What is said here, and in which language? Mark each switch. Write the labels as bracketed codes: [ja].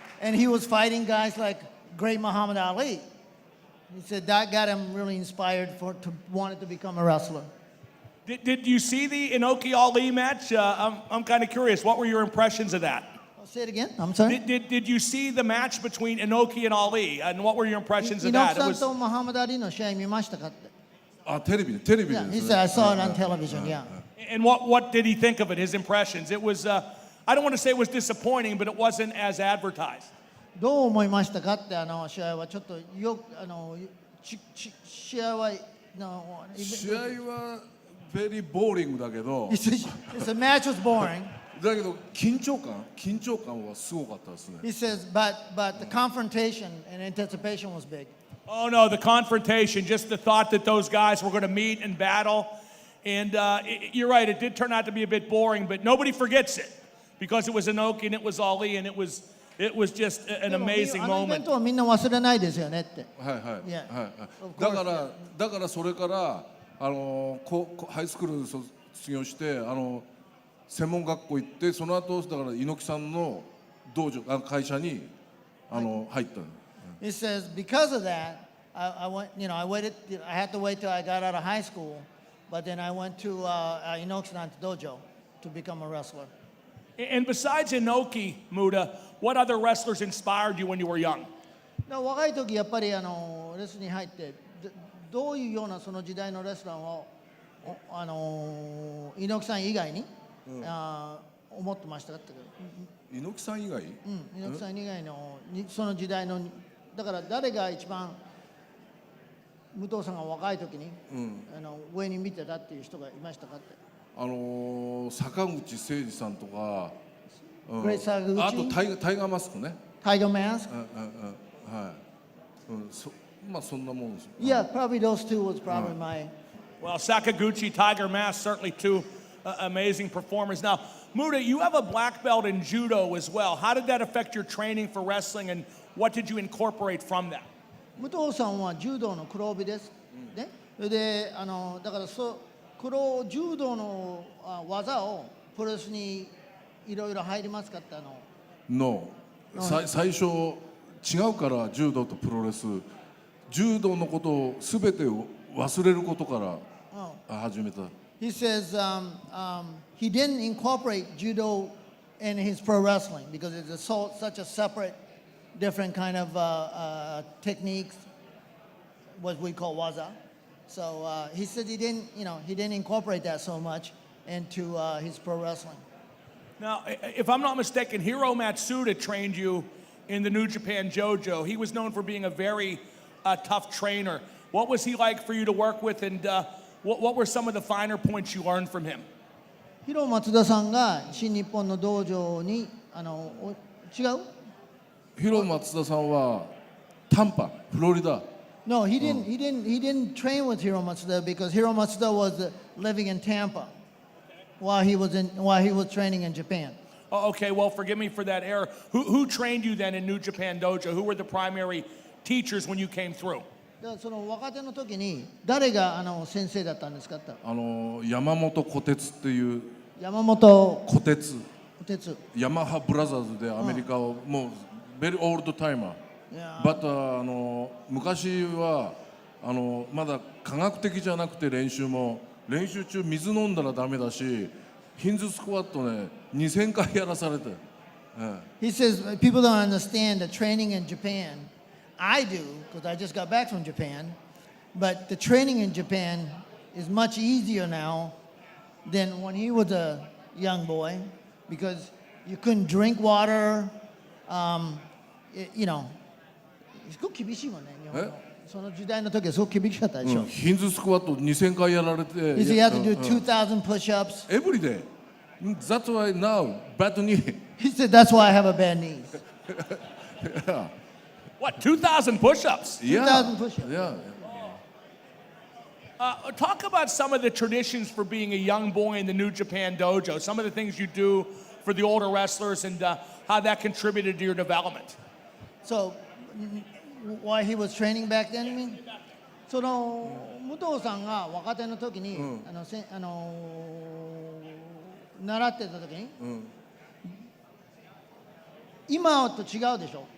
[en] And he was fighting guys like great Muhammad Ali. He said that got him really inspired to wanted to become a wrestler. Did you see the Inoki Ali match? I'm kind of curious. What were your impressions of that? I'll say it again. I'm sorry. Did you see the match between Inoki and Ali? And what were your impressions of that? [ja] 猪木さんとムハマド・アリの試合見ましたかって。テレビで [en] Yeah, he said I saw it on television. Yeah. And what did he think of it? His impressions? It was I don't want to say it was disappointing, but it wasn't as advertised. [ja] どう思いましたかって試合はちょっと試合は試合はベリーボーリングだけど [en] the match was boring. [ja] だけど緊張感はすごかったですね [en] He says, but the confrontation and anticipation was big. Oh no, the confrontation, just the thought that those guys were going to meet and battle. And you're right, it did turn out to be a bit boring, but nobody forgets it because it was Inoki and it was Ali and it was just an amazing [ja] あのイベン [en] moment. [ja] トはみんな忘れないですよねって。はいはい [en] Yeah. [ja] はい [en] Of [ja] だ [en] course, [ja] からそれからハイスクール卒業して専門学校行ってその後だから猪木さんの道場会社に入ったの [en] He says because of that, I went. I waited. I had to wait till I got out of high school, but then I went to Inoki-san's dojo to become a wrestler. And besides Inoki, Muta, what other wrestlers inspired you when you were young? [ja] 若い時やっぱりレスに入ってどういうようなその時代のレスラーを猪木さん以外に、思ってましたかって。猪木さん以外猪木さん以外のその時代のだから誰が一番武藤さんが若い時に、上に見てたっていう人がいましたかって。坂口誠二さんとか、グレイ坂口あとタイガーマスクね。タイガーマスク。はい。まあそんなもんです。 [en] Yeah, probably those two was probably my. Well, Sakaguchi, Tiger Mask, certainly two amazing performers. Now, Muta, you have a black belt in judo as well. How did that affect your training for wrestling, and what did you incorporate from that? [ja] 武藤さんは柔道の黒帯です。ね。それでだから柔道の技をプロレスにいろいろ入りますかって [en] No。 [ja] 最初違うから柔道とプロレス。柔道のことをすべて忘れることから始めた。 [en] He says he didn't incorporate judo in his pro wrestling because it's such a separate, different kind of techniques, what we call waza. So he said he didn't incorporate that so much into his pro wrestling. Now, if I'm not mistaken, Hiro Matsuda trained you in the New Japan Dojo. He was known for being a very tough trainer. What was he like for you to work with, and what were some of the finer points you learned from him? [ja] ヒロ松田さんが新日本の道場に違う？ヒロ松田さんはタンパ、フロリダ。 [en] No, he didn't train with Hiro Matsuda because Hiro Matsuda was living in Tampa while he was training in Japan. Oh, okay, well, forgive me for that error. Who trained you then in New Japan Dojo? Who were the primary teachers when you came through? [ja] だからその若手の時に誰が先生だったんですかって。山本小鉄っていう山本小鉄。小鉄。ヤマハブラザーズでアメリカをもうベリーオールドタイマー。バッタ昔はまだ科学的じゃなくて練習中水飲んだらダメだしヒンズスクワットね2000回やらされて。 [en] He says people don't understand the training in Japan. I do because I just got back from Japan. But the training in Japan is much easier now than when he was a young boy because you couldn't drink water. You know, [ja] すごく厳しいもんね、日本の。その時代の時はすごく厳しかったでしょ。ヒンズスクワット2000回やられて [en] He said you have to do 2,000 push-ups. every day. That's why now bad knee. He said that's why I have a bad knee. What, 2,000 push-ups? 2,000 push-ups. Yeah. Talk about some of the traditions for being a young boy in the New Japan dojo, some of the things you do for the older wrestlers and how that contributed to your development. So, why he was training back then, you mean? [ja] その武藤さんが若手の時に、習ってた時に、今と違うでしょ。